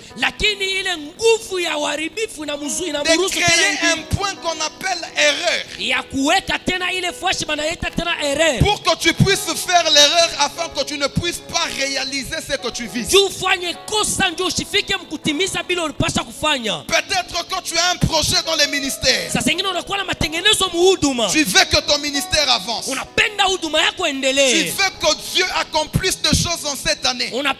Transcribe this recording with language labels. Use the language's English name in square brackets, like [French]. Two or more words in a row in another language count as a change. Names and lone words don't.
[Swahili] lakini ile nguvu ya uharibifu [French] de créer un point qu'on appelle erreur. [Swahili] Ya kuweka tena ile fashi [French] Pour que tu puisses faire l'erreur afin que tu ne puisses pas réaliser ce que tu vises. Peut-être que tu as un projet dans les ministères. Tu veux que ton ministère avance. Tu veux que Dieu accomplisse des choses en cette année.